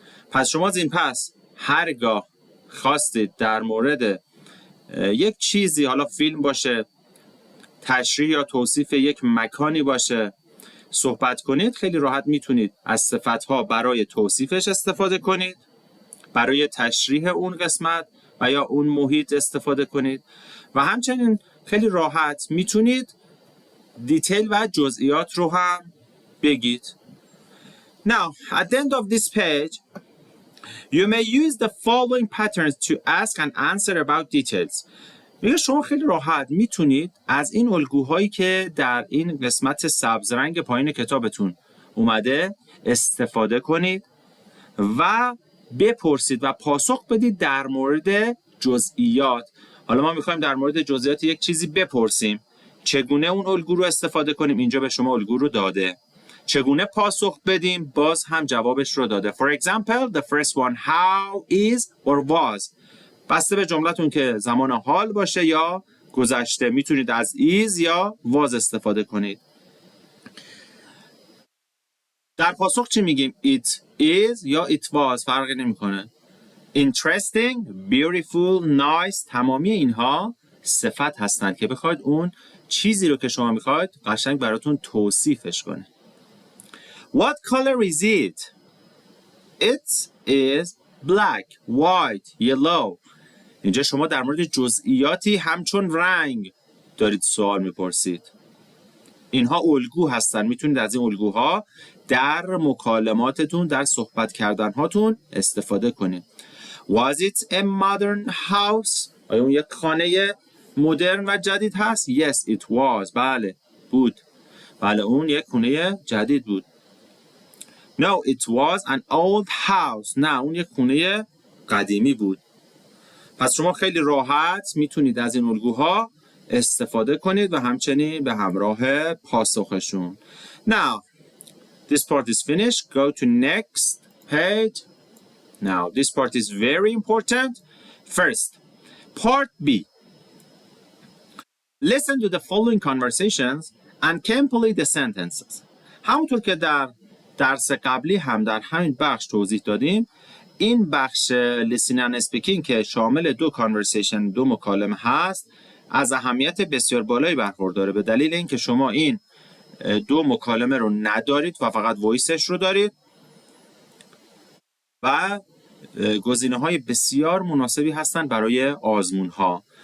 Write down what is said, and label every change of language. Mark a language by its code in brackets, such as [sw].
[fa] پس شما از این پس هرگاه خواستید در مورد یک چیزی، حالا فیلم باشه، تشریح یا توصیف یک مکانی باشه، صحبت کنید، خیلی راحت میتونید از صفتها برای توصیفش استفاده کنید، برای تشریح اون قسمت و یا اون محیط استفاده کنید و همچنین خیلی راحت میتونید دیتیل و جزئیات رو هم بگید. [en] Now, at the end of this page, you may use the following patterns to ask and answer about details. [fa] میگه شما خیلی راحت میتونید از این الگوهایی که در این قسمت سبز رنگ پایین کتابتون اومده استفاده کنید و بپرسید و پاسخ بدید در مورد جزئیات. حالا ما میخوایم در مورد جزئیات یک چیزی بپرسیم. چگونه اون الگو رو استفاده کنیم؟ اینجا به شما الگو رو داده. چگونه پاسخ بدیم؟ باز هم جوابش رو داده. [en] For example, the first one, how is or was. [fa] بسته به جملتون که زمان حال باشه یا گذشته. میتونید از is یا was استفاده کنید. در پاسخ چی میگیم؟ [en] It is [fa] یا [en] it was [fa] فرقی نمیکنه. [en] Interesting, beautiful, nice، [fa] تمامی اینها صفت هستند که بخواید اون چیزی رو که شما میخواید قشنگ براتون توصیفش کنه. [en] What color is it? It is black, white, yellow. [fa] اینجا شما در مورد جزئیاتی همچون رنگ دارید سوال میپرسید. اینها الگو هستن. میتونید از این الگوها در مکالماتتون، در صحبت کردنهاتون استفاده کنید. [en] Was it a modern house? [fa] آیا اون یک خانه مدرن و جدید هست؟ [en] Yes, it was. [fa] بله، بود. بله، اون یک خونه جدید بود. [en] No, it was an old house. [fa] نه، اون یک خونه قدیمی بود. پس شما خیلی راحت میتونید از این الگوها استفاده کنید و همچنین به همراه پاسخشون. [en] Now, this part is finished. Go to next page. Now, this part is very important. First, part B. Listen to the following conversations and complete the sentences. [fa] همونطور که در درس قبلی هم در همین بخش توضیح دادیم، این بخش listening and speaking که شامل دو conversation، دو مکالمه هست، از اهمیت بسیار بالایی برخورداره به دلیل اینکه شما این دو مکالمه رو ندارید و فقط وایسش رو دارید و گزینه‌های بسیار مناسبی هستن برای آزمون‌ها.